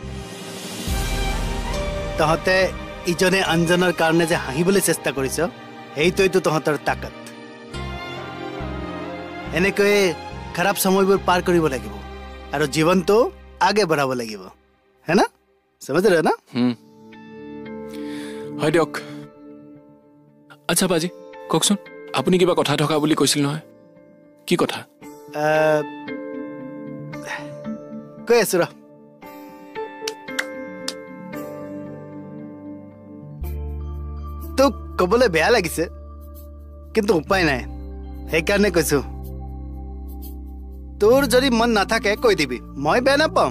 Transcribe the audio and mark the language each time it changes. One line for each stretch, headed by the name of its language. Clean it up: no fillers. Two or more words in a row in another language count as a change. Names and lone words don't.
Assamese: তহঁতে ইজনে আনজনৰ কাৰণে যে হাঁহিবলৈ চেষ্টা কৰিছ, এইটোৱেইতো তহঁতৰ তাকত এনেকৈয়ে খাৰাপ সময়বোৰ পাৰ কৰিব লাগিব আৰু জীৱনটো আগে বঢ়াব লাগিব
Hindi: है ना समझ रहे हो ना
Assamese: হয় দিয়ক আচ্ছা বাজি কওকচোন আপুনি কিবা কথা থকা বুলি কৈছিল নহয় কি কথা কৈ আছো ৰ তোক ক'বলৈ বেয়া লাগিছে কিন্তু উপায় নাই সেইকাৰণে কৈছো তোৰ যদি মন নাথাকে কৈ দিবি মই বেয়া নাপাম